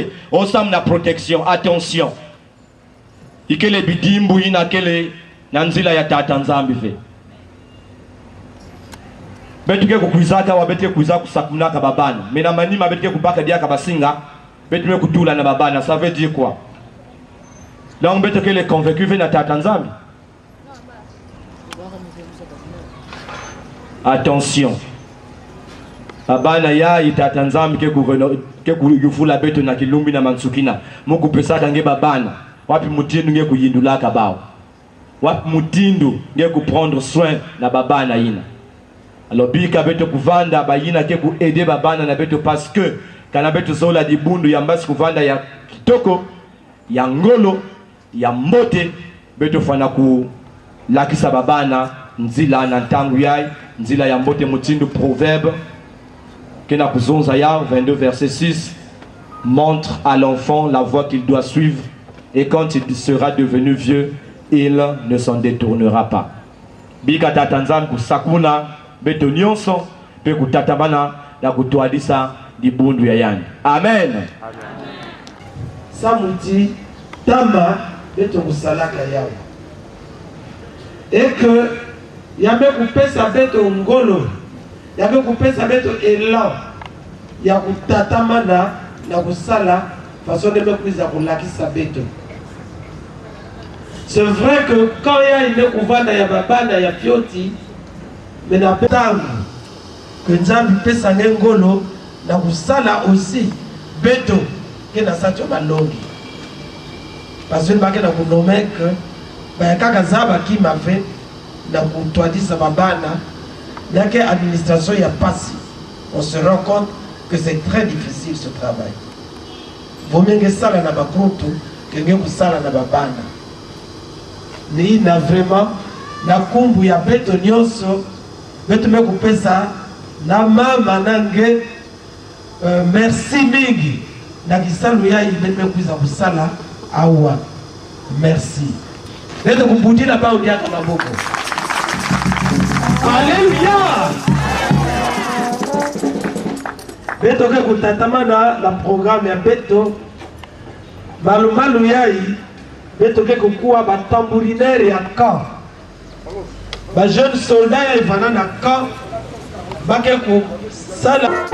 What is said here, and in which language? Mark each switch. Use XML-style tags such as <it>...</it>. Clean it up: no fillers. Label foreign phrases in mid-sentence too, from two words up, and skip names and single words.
<ktu>Osam na protection, attention. Ikele bidimbu ina kele nanzila ya tata nzambi ve. Betuke kukuizaka wabete kuiza kusakunaka babana. Mena manima betuke kubaka diaka basinga, betume kutula na babana,</ktu> <fr>ça veut dire quoi?</fr> <ktu>Donc betuke</ktu> <fr>les convaincus</fr> <ktu>ve na tata nzambi. Attention. Babana ya itata nzambi ke kuyufula beto na kilumbi na mansukina. Mungu pesa kange babana. Wapi mutindu nge kuyindulaka bao. Wapi mutindu nge kuprendre soin na babana ina. Alors bika beto kuvanda bayina ke ku aider babana na beto</ktu> <fr>parce que</fr> <ktu>kana beto zola dibundu ya mbasi kuvanda ya kitoko, ya ngolo, ya mbote beto fana ku lakisa babana nzila na ntangu yai, nzila ya mbote mutindu proverbe. Kena kuzonza ya</ktu> <fr>22 verset 6 montre à l'enfant la voie qu'il doit suivre et quand il sera devenu vieux, il ne s'en détournera pas.</fr> <ktu>Bika tatanzam kusakuna beto nyonso pe kutatabana na kutoadisa dibundu ya yani. Amen. Samuti tama beto kusalaka yao.</ktu> <fr>Et que</fr> <ktu>yame kupesa beto ngolo, yame kupesa beto elan ya kutatamana na kusala</ktu> <fr>façon de</fr> <ktu>mekuiza kulakisa beto.</ktu> <fr>C'est vrai que quand il y a une</fr> <ktu>kuvana ya babana ya fioti, mais na tangu que nzambi pesa ngolo na kusala aussi beto ke na sacho balongi.</ktu> <fr>Parce que</fr> <ktu>bake na kunome que ba kaka zaba ki m'a fait na kutwadisa babana yake administration ya pasi.</ktu> <fr>On se rend compte que c'est très difficile ce travail. Vaut mieux que ça</fr> <ktu>na bakonto que ngé kusala na babana. Ni na vraiment na kumbu ya beto nyonso beto me kupesa na mama nange merci mingi na kisalu ya beto me kuiza kusala awa merci beto kumbudila ba udiaka maboko. Alléluia. Beto ke kutatamana</ktu> <fr>la programme</fr> <ktu>ya beto malumalu yai beto ke kukuwa ba tambourinaire ya camp ba</ktu> <fr>jeune soldat</fr> <ktu>ya ivana na camp bake ku sala</ktu>